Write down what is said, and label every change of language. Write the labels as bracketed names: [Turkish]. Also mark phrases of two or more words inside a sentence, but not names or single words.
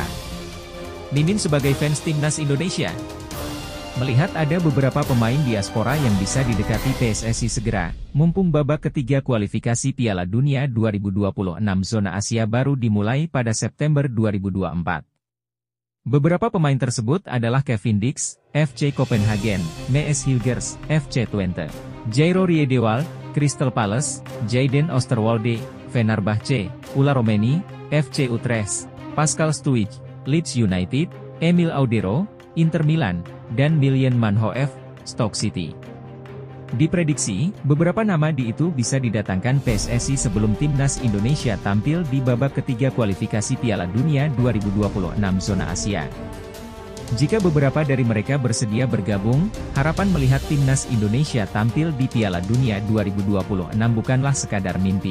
[Indonesian] Mimin sebagai fans timnas Indonesia melihat ada beberapa pemain diaspora yang bisa didekati PSSI segera, mumpung babak ketiga kualifikasi Piala Dunia 2026 zona Asia baru dimulai pada September 2024. Beberapa pemain tersebut adalah Kevin Dix, FC Copenhagen, Mees Hilgers, FC Twente, Jairo Riedewald, Crystal Palace, Jayden Oosterwolde, Fenerbahce, Ula Romeni, FC Utrecht, Pascal Struijk, Leeds United, Emil Audero, Inter Milan, dan Milan Manhoef, Stoke City. Diprediksi, beberapa nama itu bisa didatangkan PSSI sebelum timnas Indonesia tampil di babak ketiga kualifikasi Piala Dunia 2026 zona Asia. Jika beberapa dari mereka bersedia bergabung, harapan melihat timnas Indonesia tampil di Piala Dunia 2026 bukanlah sekadar mimpi.